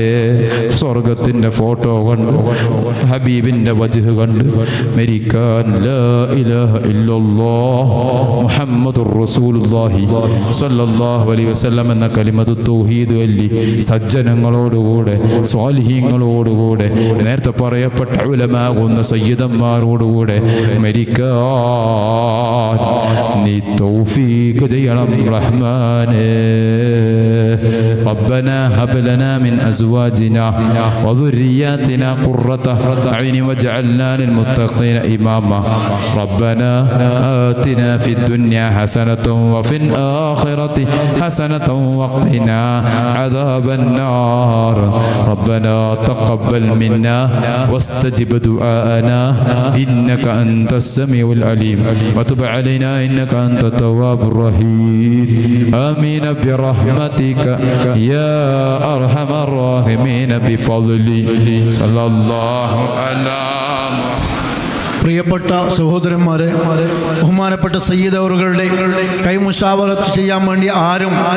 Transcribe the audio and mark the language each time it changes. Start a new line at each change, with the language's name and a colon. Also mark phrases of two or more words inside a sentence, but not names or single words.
Malayalam: സ്വർഗത്തിൻ്റെ ഫോട്ടോ കണ്ട് ഹബീബിൻ്റെ വജ്ഹ് കണ്ട് മരിക്കാൻ
Arabic: لا إله إلا الله محمد رسول الله صلى الله عليه وسلم
Malayalam: എന്ന കലിമത്ത് തൗഹീദ് ചൊല്ലി സജ്ജനങ്ങളോടുകൂടെ സ്വാലിഹീങ്ങളോടുകൂടെ നേരത്തെ പറയപ്പെട്ട ഉലമാകുന്ന സയ്യിദന്മാരോടുകൂടെ മരിക്കാൻ നീ തൗഫീഖ് ചെയ്യണം റഹ്മാനേ.
Arabic: ربنا هب لنا من أزواجنا وذرياتنا قرة أعين واجعلنا للمتقين إماما. ربنا آتنا في الدنيا حسنة وفي الآخرة حسنة وقنا عذاب النار. ربنا تقبل منا واستجب دعاءنا إنك أنت السميع العليم وتب علينا إنك أنت التواب الرحيم. آمين برحمتك يا أرحم الراحمين بفضلي صلى الله على.
Malayalam: പ്രിയപ്പെട്ട സഹോദരന്മാരെ, ബഹുമാനപ്പെട്ട സയ്യിദ് അവറുകളുടെ കൈമുശാവറത്ത് ചെയ്യാൻ വേണ്ടി ആരും